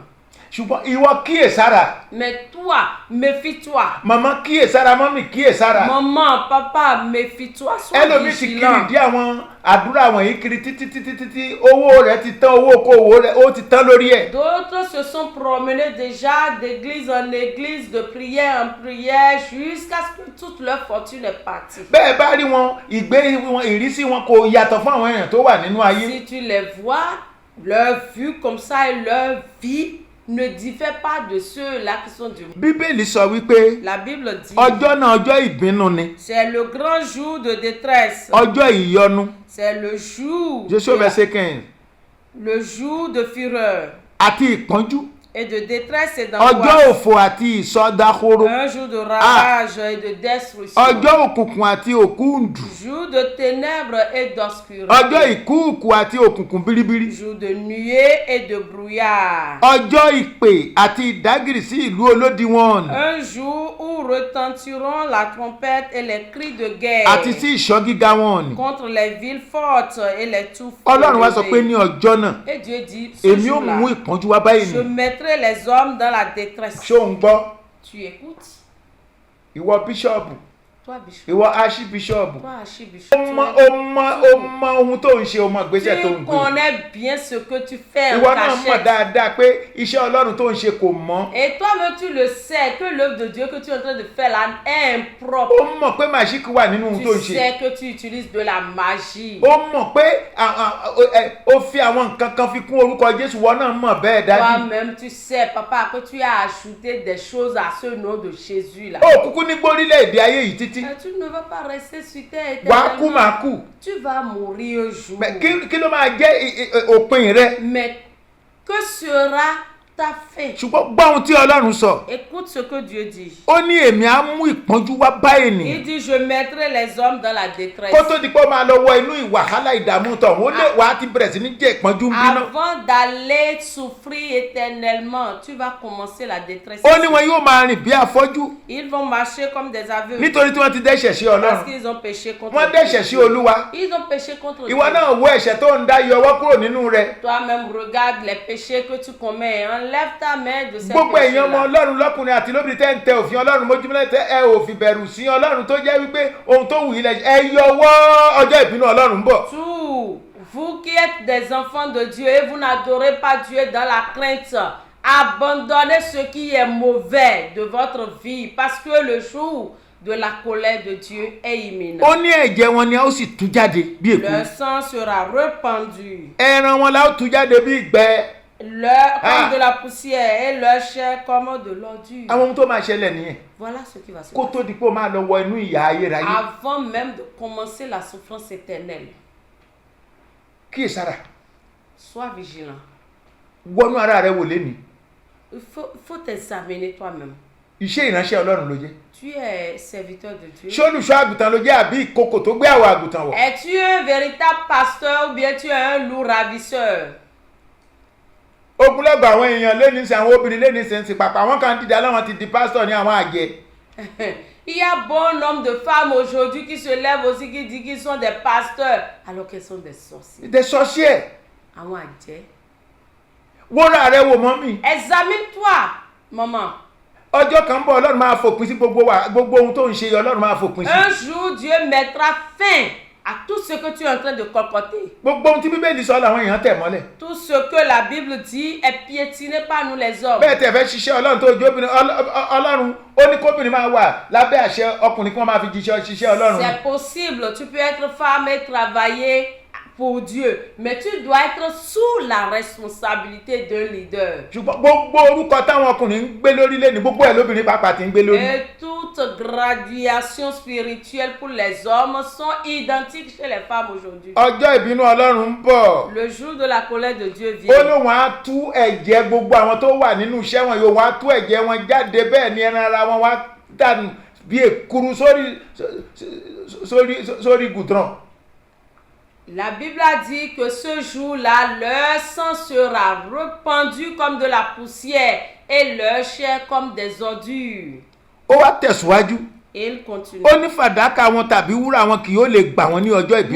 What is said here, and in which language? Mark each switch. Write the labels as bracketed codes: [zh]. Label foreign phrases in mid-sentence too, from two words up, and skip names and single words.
[yo] Ṣùgbọ́n ìwọ kíyèsára. [fr] Mais toi, méfie-toi. [yo] Màmá kíyèsára, mọ́mì kíyèsára. [fr] Maman, papa, méfie-toi. Sois [yo] Ẹlòmíì ti [fr] vigilant. [yo] kiri dí àwọn àdúrà wọ̀nyí kiri títí owó rẹ̀ ti tán, owó okòwò rẹ̀ ó ti tán lórí ẹ̀. [fr] D'autres se sont promenés déjà d'église en église, de prière en prière, jusqu'à ce que toute leur fortune est partie. [yo] Bẹ́ẹ̀ bá rí wọn, ìrísí wọn kò yàtọ̀ fún àwọn èèyàn tó wà nínú ayé. [fr] Si tu les vois, leur vue comme ça et leur vie ne diffère pas de ceux-là qui sont du monde. [yo] Bíbélì sọ wípé [fr] La Bible dit [yo] ọjọ́ náà ọjọ́ ìbínú ni. [fr] c'est le grand jour de détresse. [yo] Ọjọ́ ìyọnu. [fr] C'est le jour. Jésù verset 15. Le jour de fureur [yo] Àti ìpọ́njú. [fr] et de détresse et [yo] Ọjọ́ [fr] d'angoisse. [yo] òfò àti ìsọdahoro. [fr] Un jour de ravage et de destruction. [yo] Ọjọ́ òkùnkùn àti òkúndù. [fr] Jour de ténèbres et d'obscurité. [yo] Ọjọ́ ìkúùkù àti òkùnkùn biribiri. [fr] Jour de nuée et de brouillard. [yo] Ọjọ́ ìpè àti ìdágìrì sí ìlú olódiwọ̀n. [fr] Un jour où retentiront la trompette et les cris de guerre. [yo] Àti sí ìṣọ́ gíga wọn. [fr] Contre les villes fortes et les touffes. [yo] Ọlọ́run wá sọ pé ní ọjọ́ náà. [fr] Et Dieu dit, ce [yo] Èmi ó [fr] jour-là, [yo] mú ìpọ́njú wá báyìí [fr] je [yo] ni. [fr] mettrai les hommes dans la détresse. [yo] Ṣé o ń gbọ́? [fr] Tu écoutes? [yo] Ìwọ bíṣọ̀bù. [fr] Toi, Bishop. [yo] ìwọ archbishop. [fr] Toi, archbishop. [yo] ó mọ ohun tó ń ṣe, ó mọ ìgbésẹ̀ tó ń [fr] Tu [yo] gbé. [fr] connais bien ce que tu fais en [yo] ìwọ náà mọ̀ [fr] cachette. [yo] dáadáa pé iṣẹ́ Ọlọ́run tó ń ṣe kò mọ́. [fr] Et toi-même, tu le sais que l'œuvre de Dieu que tu es en train de faire là est impropre. [yo] ó mọ̀ pé màṣíkì wà nínú ohun tó ń [fr] Tu [yo] ṣe. [fr] sais que tu utilises de la magie. [yo] ó mọ̀ pé ó fi àwọn nǹkan kan fi kún orúkọ Jésù, wọ́n náà mọ̀ bẹ́ẹ̀ dájú. [fr] Toi-même, tu sais, papa, que tu as ajouté des choses à ce nom de Jésus là. [yo] ó kúkú ní gbórílẹ̀-èdè ayé yìí títí. [fr] Tu ne vas pas rester sur terre [yo] wàá kú màá [fr] éternellement. [yo] kú. [fr] Tu vas mourir un jour. [yo] Kí ló máa jẹ́ òpin rẹ? [fr] Mais que sera ta fin? [yo] ṣùgbọ́n gbọ́ ohun tí Ọlọ́run sọ. [fr] Écoute ce que Dieu dit. [yo] ó ní èmi á mú ìpọ́njú wá bá ènìyàn. [fr] Il dit, je mettrai les hommes dans la détresse. [yo] kó tó di pé ó máa lọ wọ inú ìwàhálà ìdààmú tọ̀ ó lè wàá ti bẹ̀rẹ̀ sí ní jẹ́ ìpọ́njú ń bínú. [fr] Avant d'aller souffrir éternellement, tu vas commencer la détresse. [yo] ó ní wọn yóò máa rìn bí afọ́jú [fr] Ils vont marcher comme des aveugles. [yo] nítorí tí wọ́n ti dẹ́ṣẹ̀ sí [fr] Parce [yo] Ọlọ́run. [fr] qu'ils ont péché contre [yo] wọ́n dẹ́ṣẹ̀ sí Olúwa. [fr] Ils ont péché contre [yo] ìwọ [fr] Dieu. [yo] náà wo ẹ̀ṣẹ̀ tó ń dá yọ ọwọ́ kúrò nínú rẹ. [fr] Toi-même, regarde les péchés que tu commets. Enlève ta main de ces [yo] gbogbo èèyàn ọmọ [fr] péchés-là. [yo] Ọlọ́run lọ́kùnrin àti lóbìnrin tẹ́ ń tẹ òfin Ọlọ́run mójúmọ́lẹ̀ tẹ́ ẹ ò fi bẹ̀rù sí Ọlọ́run tó jẹ́ wípé ohun tó wù yín lẹ̀ ẹ yọwọ́ ọjọ́ ìbínú Ọlọ́run ń bọ̀. [fr] Tous, vous qui êtes des enfants de Dieu et vous n'adorez pas Dieu dans la crainte, abandonnez ce qui est mauvais de votre vie parce que le jour de la colère de Dieu est imminent. [yo] ó ní ẹ̀jẹ̀ wọn ni a ó sì tú jáde bí èkó. [fr] Leur sang sera répandu, [yo] ẹran wọn la ó tú jáde bí ìgbẹ́. [fr] comme de la poussière et leur chair comme de l'ordure. [yo] àwọn ohun tó máa ṣẹlẹ̀ nìyẹn [fr] Voilà ce qui va se [yo] kó [fr] passer. [yo] tó di pé ó máa lọ wọ inú ìyà ayérayé. [fr] Avant même de commencer la souffrance éternelle, [yo] kíyèsára [fr] sois vigilant. [yo] wọnú ara rẹ wò lénìí. [fr] Il faut t'examiner toi-même. [yo] iṣẹ́ ìránṣẹ́ Ọlọ́run ló jẹ́. [fr] Tu es serviteur de Dieu. [yo] ṣé olùṣọ́ àgùntàn ló jẹ́ àbí ìkòkò tó gbé àwọ̀ àgùntàn wọ̀. [fr] Es-tu un véritable pasteur ou bien tu es un loup ravisseur? [yo] ogunlọ́gọ̀ àwọn èèyàn lẹ́ni sí àwọn obìnrin lẹ́ni sí ń sin pàpà àwọn kan dìde aláwọn ti di pásítọ̀ ní àwọn àjẹ́. [fr] Il y a bon nombre de femmes aujourd'hui qui se lèvent aussi qui disent qu'ils sont des pasteurs alors qu'elles sont des sorciers. des sorciers. [yo] Àwọn àjẹ́. wóra rẹ wò mọ́ mi. [fr] Examine-toi, maman. [yo] ọjọ́ kan ń bọ̀ Ọlọ́run máa fòpin sí gbogbo ohun tó ń ṣe Ọlọ́run máa fòpin sí. [fr] Un jour, Dieu mettra fin à tout ce que tu es en train de colporter. [yo] gbogbo ohun tí Bíbélì sọ làwọn èèyàn tẹ̀ mọ́lẹ̀. [fr] Tout ce que la Bible dit est piétiné par nous les hommes. [yo] bẹ́ẹ̀ tẹ̀ fẹ́ ṣiṣẹ́ Ọlọ́run tó jó obìnrin Ọlọ́run ó ní kóbìnrin máa wà lábẹ́ àṣẹ ọkùnrin kí wọ́n máa fi ṣiṣẹ́ Ọlọ́run. [fr] C'est possible, tu peux être femme et travailler pour Dieu, mais tu dois être sous la responsabilité d'un leader. [yo] ṣùgbọ́n gbogbo orúkọ táwọn ọkùnrin ń gbé lórílẹ̀ ní gbogbo ẹ̀ lóbìnrin pàápàá ti ń gbé lórí. [fr] Et toute graduation spirituelle pour les hommes sont identiques chez les femmes aujourd'hui. [yo] ọjọ́ ìbínú Ọlọ́run ń bọ̀. [fr] Le jour de la colère de Dieu [yo] ó [fr] vient. [yo] lóun á tú ẹ̀jẹ̀ gbogbo àwọn tó wà nínú iṣẹ́ wọn yóò wá tú ẹ̀jẹ̀ wọn jáde bẹ́ẹ̀ ni ẹran ara wọn wá dànù bí èkuru sórí gùdrán. [fr] La Bible a dit que ce jour-là, leur sang sera répandu comme de la poussière et leur chair comme des ordures. [yo] ó wá tẹ̀síwájú. [fr] Et il continue. [yo] ó ní fàdákà wọn tàbí wúrà wọn kì yóò lè gbà wọn ní ọjọ́ ìbínú